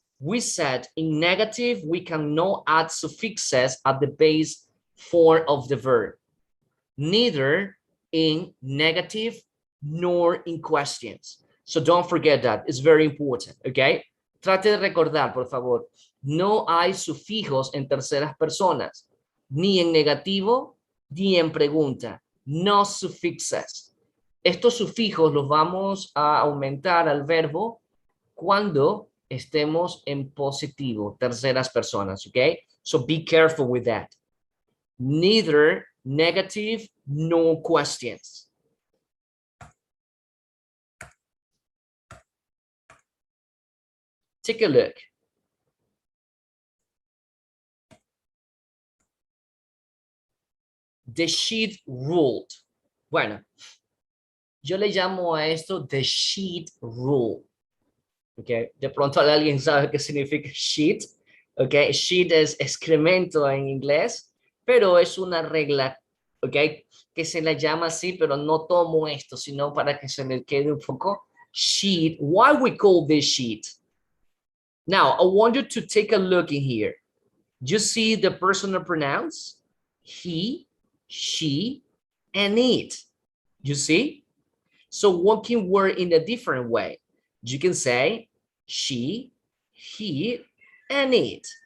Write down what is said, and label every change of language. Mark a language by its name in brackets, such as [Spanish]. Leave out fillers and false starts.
[English] We said in negative, we cannot add suffixes at the base form of the verb, neither in negative nor in questions. So don't forget that. It's very important, okay? [Spanish] Trate de recordar, por favor. No hay sufijos en terceras personas, ni en negativo, ni en pregunta. [English] No suffixes. [Spanish] Estos sufijos los vamos a aumentar al verbo cuando estemos en positivo, terceras personas, okay? [English] So be careful with that. Neither negative nor questions. Take a look. The sheet ruled. [Spanish] Bueno, yo le llamo a esto [English] the sheet rule. Okay. [Spanish] De pronto alguien sabe qué significa sheet. Okay. Sheet es excremento en inglés, pero es una regla, okay, que se le llama así, pero no tomo esto, sino para que se me quede un poco. [English] Sheet. Why we call this sheet? Now, I want you to take a look in here. You see the personal pronouns? He, she, and it. You see? So one can word in a different way. You can say she, he, and it.